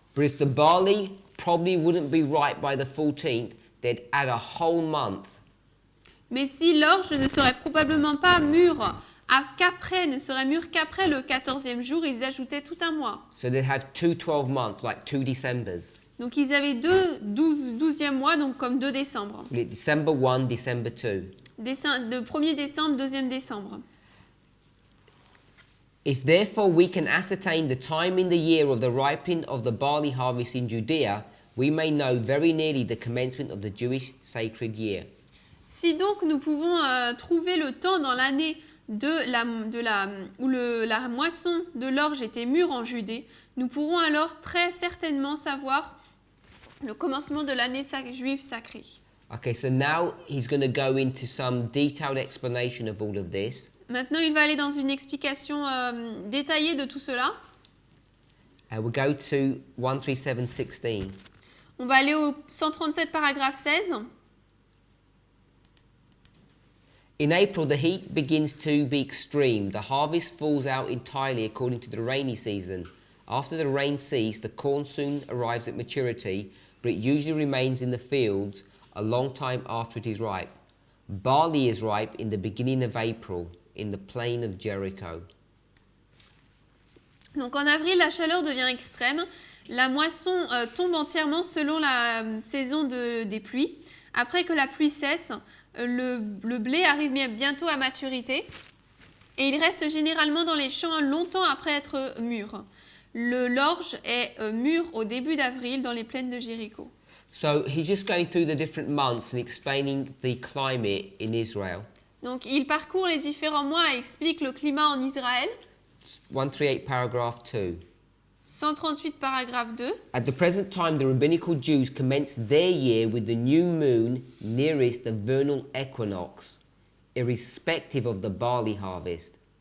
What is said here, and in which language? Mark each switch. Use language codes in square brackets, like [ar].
[en] But if the barley probably wouldn't be ripe by the 14th, they'd add a whole month. [fr] Mais si l'orge ne serait probablement pas mûre, ne serait mûre qu'après le 14e jour, ils ajoutaient tout un mois. [en] So they'd have 2 12 months, like 2 Decembers. [fr] Donc ils avaient 12e mois, donc comme 2 décembre. [en] December 1, December 2. [fr] Le 1er décembre, 2e décembre. [en] If therefore we can ascertain the time in the year of the ripening of the barley harvest in Judea, we may know very nearly the commencement of the Jewish sacred year. [fr] Si donc nous pouvons trouver le temps dans l'année où la moisson de l'orge était mûre en Judée, nous pourrons alors très certainement savoir le commencement de l'année juive sacrée. [en] Okay, so now he's going to go into some detailed explanation of all of this. [fr] Maintenant, il va aller dans une explication détaillée de tout cela. [en] We'll go to 137:16. [fr] On va aller au 137 paragraphe 16. [en] In April, the heat begins to be extreme. The harvest falls out entirely according to the rainy season. After the rain ceases, the corn soon arrives at maturity, but it usually remains in the fields a long time after it is ripe. Barley is ripe in the beginning of April, in the plain of Jericho. [fr] Donc en avril, la chaleur devient extrême. La moisson tombe entièrement selon la saison des pluies. Après que la pluie cesse, le blé arrive bientôt à maturité et il reste généralement dans les champs longtemps après être mûr. L'orge est mûr au début d'avril dans les plaines de Jéricho. [en] So he's just going through the different months and explaining the climate in Israel. [fr] Donc il parcourt les différents mois et explique le climat en Israël. [en] 138 paragraph 2. [fr] 138 paragraphe 2. [en] At the present time, the rabbinical Jews commence their year with the new moon nearest the vernal equinox, irrespective of the barley harvest.